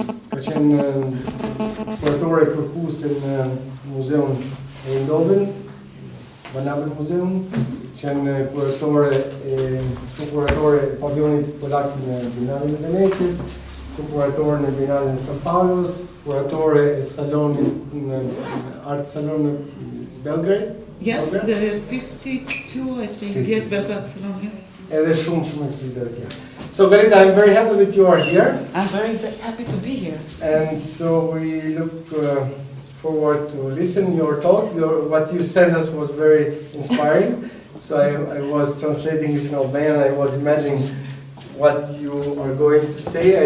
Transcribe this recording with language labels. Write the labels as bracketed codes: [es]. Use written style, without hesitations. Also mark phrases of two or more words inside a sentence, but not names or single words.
[sq] Ka qenë kuratore kërkuese në muzeun e Indovën, Banabel Muzeum, që janë kuratore e pavionit polak në Bienalin e Venecijës, kuratore në Bienalin e San Paulos, kuratore e salonit në Art Salon në Belgrade. [en] Yes, the 52, I think. Yes, Belgrade Salon, yes. [sq] Edhe shumë ekspeditore tjerë. [en] So Galit, I'm very happy that you are here. I'm very happy to be here. And so we look forward to listen your talk. What you sent us was very inspiring. So I was translating it in Albanian. I was imagining what you are going to say.